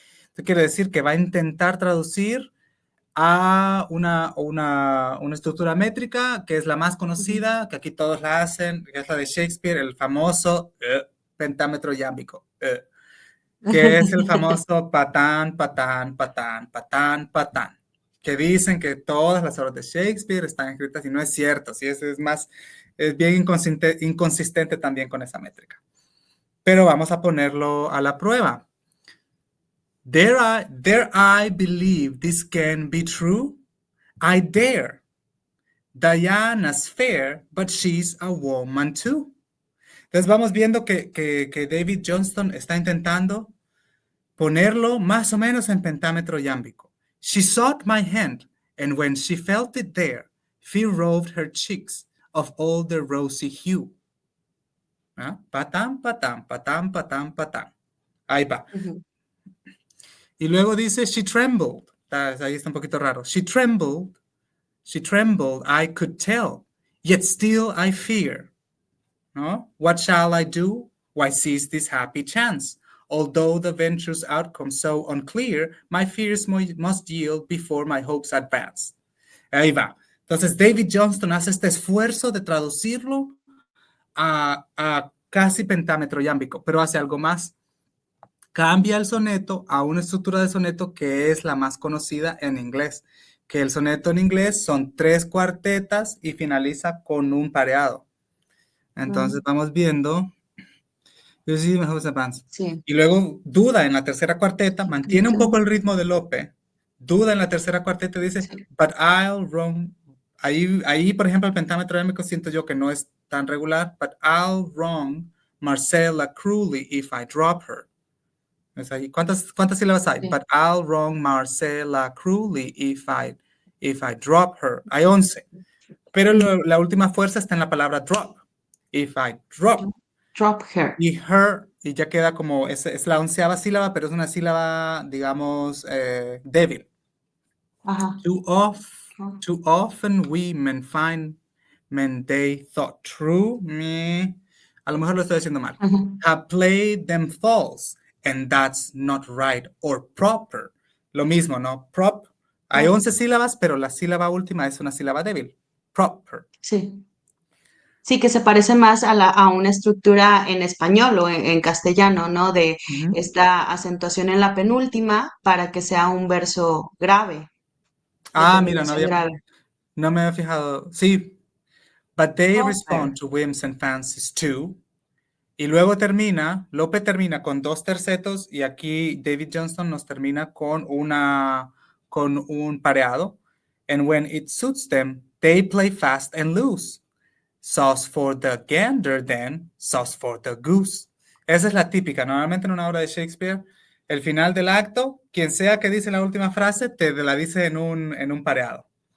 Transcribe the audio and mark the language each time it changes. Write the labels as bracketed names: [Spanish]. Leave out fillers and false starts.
[Spanish] Esto quiere decir que va a intentar traducir a una estructura métrica que es la más conocida, que aquí todos la hacen, que es la de Shakespeare, el famoso pentámetro yámbico, que es el famoso patán, patán, patán, patán, patán, que dicen que todas las obras de Shakespeare están escritas y no es cierto, sí, es bien inconsistente también con esa métrica. Pero vamos a ponerlo a la prueba. [English] Dare I believe this can be true? I dare. Diana's fair, but she's a woman too. [Spanish] Entonces vamos viendo que David Johnston está intentando ponerlo más o menos en pentámetro yámbico. [English] She sought my hand, and when she felt it there, fear roved her cheeks of all the rosy hue. [Spanish] ¿Ah? Patán, patán, patán, patán, patán. Ahí va. Y luego dice, [English] she trembled. [Spanish] Ahí está un poquito raro. [English] She trembled, I could tell, yet still I fear. [Spanish] ¿No? [English] What shall I do? Why seize this happy chance? Although the venture's outcome so unclear, my fears must yield before my hopes advance. [Spanish] Ahí va. Entonces, David Johnston hace este esfuerzo de traducirlo a casi pentámetro yámbico, pero hace algo más. Cambia el soneto a una estructura de soneto que es la más conocida en inglés, que el soneto en inglés son 3 cuartetas y finaliza con un pareado. Entonces vamos viendo. Sí. Y luego duda en la tercera cuarteta, mantiene un poco el ritmo de Lope, duda en la tercera cuarteta y dice, sí. [English] But I'll wrong. [Spanish] Ahí, por ejemplo, el pentámetro yámbico siento yo que no es tan regular, [English] but I'll wrong Marcella cruelly if I drop her. [Spanish] ¿Es ahí? ¿Cuántas sílabas hay? Sí. [English] But I'll wrong Marcella cruelly if I drop her. [Spanish] Hay 11. Pero la última fuerza está en la palabra drop. [English] If I drop. Drop her. [Spanish] Y her, y ya queda como, es la 11ª sílaba, pero es una sílaba, digamos, débil. Ajá. [English] Too often women find men they thought true. [Spanish] A lo mejor lo estoy diciendo mal. [English] Have played them false. And that's not right or proper. [Spanish] Lo mismo, ¿no? Prop. Hay 11 sílabas, pero la sílaba última es una sílaba débil. [English] Proper. [Spanish] Sí. Sí, que se parece más a una estructura en español o en castellano, ¿no? De esta acentuación en la penúltima para que sea un verso grave. Mira, no me había fijado. Sí. [English] But they respond to whims and fancies too. [Spanish] Y luego Lope termina con 2 tercetos y aquí David Johnston nos termina con un pareado. [English] And when it suits them, they play fast and loose. Sauce for the gander then, sauce for the goose. [Spanish] Esa es la típica. Normalmente en una obra de Shakespeare, el final del acto, quien sea que dice la última frase, te la dice en un pareado.